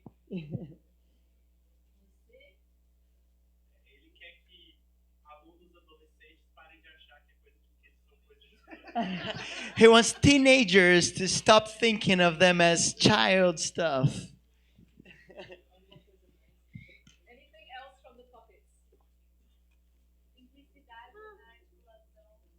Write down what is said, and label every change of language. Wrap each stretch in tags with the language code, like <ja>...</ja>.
<pt>Ele quer que alunos adolescentes parem de achar que são coisas</pt> <en>He wants teenagers to stop thinking of them as child stuff. Anything else from the puppets?</en> <pt>simplicidade na articulação.</pt>